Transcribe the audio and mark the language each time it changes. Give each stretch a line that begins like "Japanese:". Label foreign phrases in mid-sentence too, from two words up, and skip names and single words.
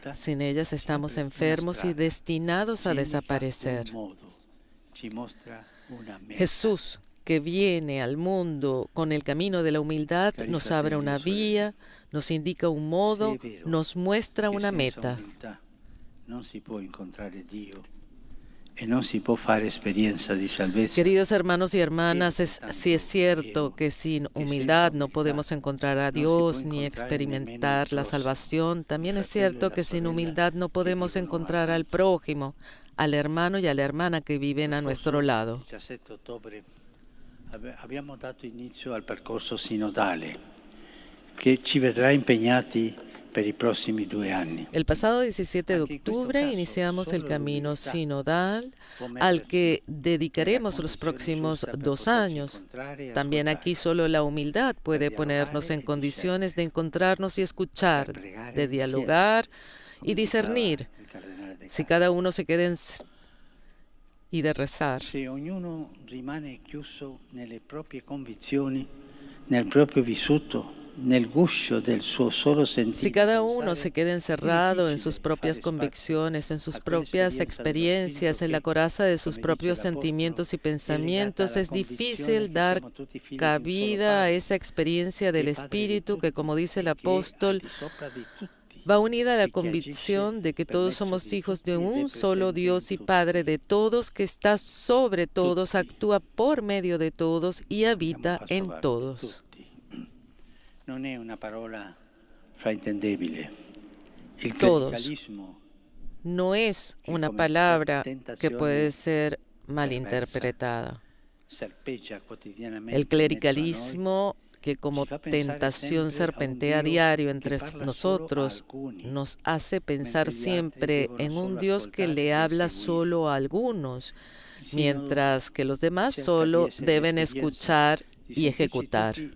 Spanish: Sin ellas estamos enfermos y destinados a desaparecer. Jesús, que viene al mundo con el camino de la humildad nos abre una vía, nos indica un modo, nos muestra una meta.
Italian: Non si può incontrare Dio e non si può fare esperienza di salvezza.
Spanish: Queridos hermanos y hermanas, sí es cierto que sin humildad no podemos encontrar a Dios ni experimentar la salvación. También es cierto que sin humildad no podemos encontrar al prójimo, al hermano y a la hermana que viven a nuestro lado.
Italian: Il 17 ottobre abbiamo dato inizio al percorso sinodale che ci vedrà impegnati per i prossimi 2 anni.
Spanish: El pasado 17 de octubre iniciamos el camino sinodal al que dedicaremos los próximos 2 años. También aquí solo la humildad puede ponernos en condiciones de encontrarnos y escuchar, de dialogar y discernir. Si cada uno se queda y de rezar.
Italian: Se ognuno rimane chiuso nelle proprie convinzioni, nel proprio vissuto, nel guscio del suo solo sentire.
Spanish: Si cada uno se queda encerrado en sus propias convicciones, en sus propias experiencias, en la coraza de sus propios sentimientos y pensamientos, es difícil dar cabida a esa experiencia del Espíritu que, como dice el apóstol, va unida a la convicción de que todos somos hijos de un solo Dios y Padre de todos, que está sobre todos, actúa por medio de todos y habita en todos.
Italian: Non è una parola fraintendibile. Il
Spanish: Todos.
Italian: clericalismo
Spanish: No es una palabra que puede ser malinterpretada.
Italian: serpeggia quotidianamente
Spanish: El
Italian: in mezzo a noi,
Spanish: clericalismo que como tentación serpentea a diario entre nosotros nos hace pensar siempre en un Dios que le habla solo a algunos, mientras que los demás solo deben escuchar y ejecutar.